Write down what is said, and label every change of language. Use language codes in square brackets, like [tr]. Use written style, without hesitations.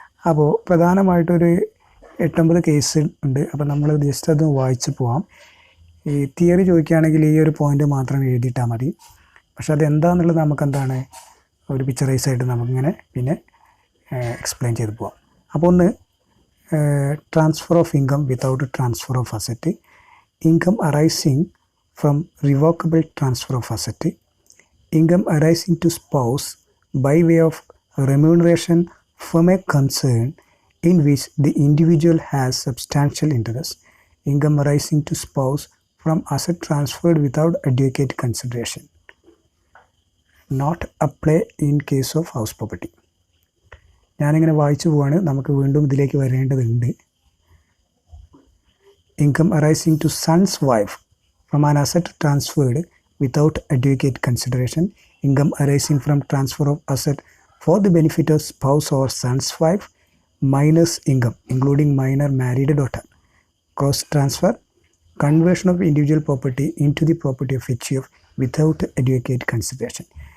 [ml] അപ്പോൾ പ്രധാനമായിട്ടൊരു 8-9 കേസ് ഉണ്ട്. അപ്പോൾ നമ്മൾ ജസ്റ്റ് അത് വായിച്ച് പോവാം. ഈ തിയറി ചോദിക്കുകയാണെങ്കിൽ ഈ ഒരു പോയിൻ്റ് മാത്രം എഴുതിയിട്ടാൽ മതി. പക്ഷെ അതെന്താണെന്നുള്ളത് നമുക്കെന്താണ് ഒരു പിക്ചറൈസ് ആയിട്ട് നമുക്കിങ്ങനെ പിന്നെ എക്സ്പ്ലെയിൻ ചെയ്ത് പോവാം. അപ്പോൾ ഒന്ന് [en] transfer of income without transfer of asset, income arising from revocable transfer of asset, income arising to spouse by way of remuneration from a concern in which the individual has substantial interest, income arising to spouse from asset transferred without adequate consideration. Not apply in case of house property. [ml] ഞാനിങ്ങനെ വായിച്ചു പോവാണ്, നമുക്ക് വീണ്ടും ഇതിലേക്ക് വരേണ്ടതുണ്ട്. [en] Income arising to son's wife from an asset transferred without adequate consideration, income arising from transfer of asset for the benefit of spouse or son's wife minor's income including minor married daughter, cross transfer, conversion of individual property into the property of H F without adequate consideration.